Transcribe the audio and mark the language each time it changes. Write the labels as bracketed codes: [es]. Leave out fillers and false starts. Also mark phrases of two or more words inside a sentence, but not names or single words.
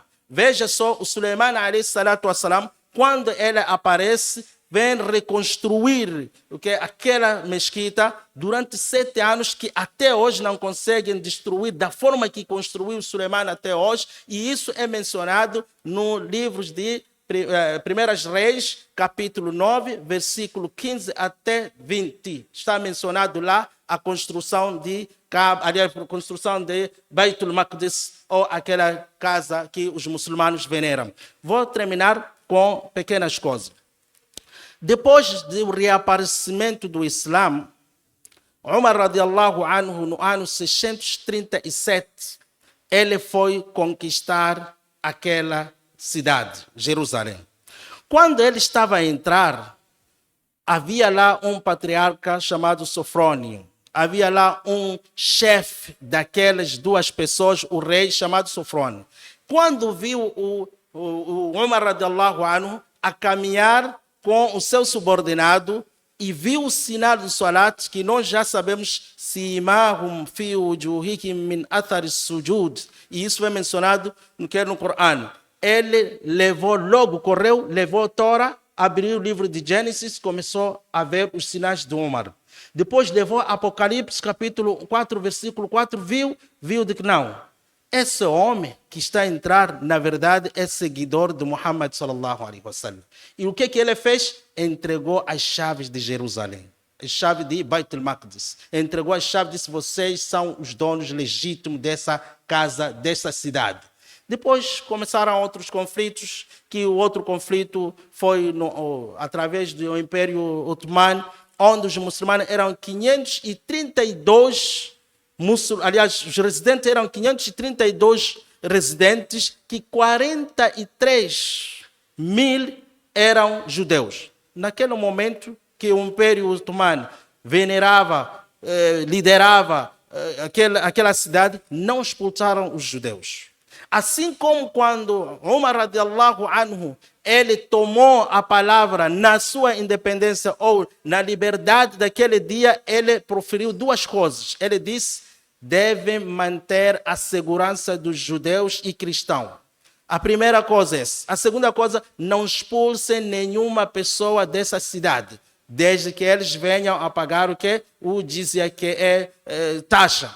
[pt] Veja só, o Suleiman, quando ele aparece, vem reconstruir aquela mesquita durante 7 anos, que até hoje não conseguem destruir da forma que construiu Suleiman até hoje. E isso é mencionado no livro de Primeiras Reis, capítulo 9, versículo 15 até 20. Está mencionado lá a construção de Beit al-Maqdis, ou aquela casa que os muçulmanos veneram. Vou terminar com pequenas coisas. Depois do reaparecimento do Islã, Umar [ar] رضي الله عنه, [pt] no ano 637, ele foi conquistar aquela cidade, Jerusalém. Quando ele estava a entrar, havia lá um patriarca chamado Sofrônio. Havia lá um chefe daquelas 2 pessoas, o rei chamado Sofrônio. Quando viu o Umar [ar] رضي الله عنه [pt] a caminhar com o seu subordinado e viu o sinal do salat, que nós já sabemos, [ar] سيماهم في وجوههم من أثر السجود, [pt] e isso é mencionado no Corão. Ele correu, levou a Torá, abriu o livro de Gênesis, começou a ver os sinais de Umar. Depois levou Apocalipse, capítulo 4, versículo 4, viu de que não. Esse homem que está a entrar, na verdade, é seguidor de Muhammad [ar] صلى الله عليه وسلم. [pt] E o que ele fez? Entregou as chaves de Jerusalém, a chave de Beit al-Maqdis. Entregou as chaves e disse: vocês são os donos legítimos dessa casa, dessa cidade. Depois começaram outros conflitos, que o outro conflito foi através do Império Otomano, onde os muçulmanos eram 532 aliás, os residentes eram 532 residentes, que 43 mil eram judeus. Naquele momento que o Império Otomano venerava, liderava aquela cidade, não expulsaram os judeus. Assim como quando Umar [ar] رضي الله عنه, [pt] ele tomou a palavra na sua independência ou na liberdade daquele dia, ele proferiu 2 coisas. Ele disse: devem manter a segurança dos judeus e cristãos. A primeira coisa é essa. A segunda coisa, não expulsem nenhuma pessoa dessa cidade, desde que eles venham a pagar o que o dizia que é taxa.